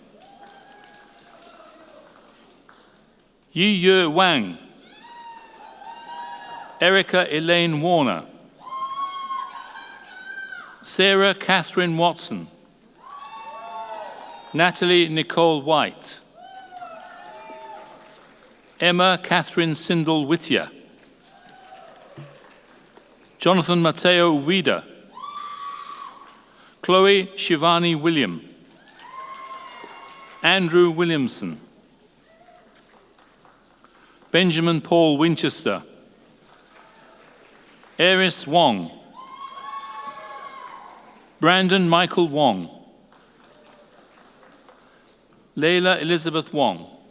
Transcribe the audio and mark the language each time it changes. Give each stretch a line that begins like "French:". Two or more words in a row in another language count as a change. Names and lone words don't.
English: Yi Ye Wang. Erica Elaine Warner. Sarah Catherine Watson. Natalie Nicole White. Emma Catherine Sindel Whittier. Jonathan Mateo Wieder. Chloe Shivani William. Andrew Williamson. Benjamin Paul Winchester. Eris Wong. Brandon Michael Wong. Leila Elizabeth Wong.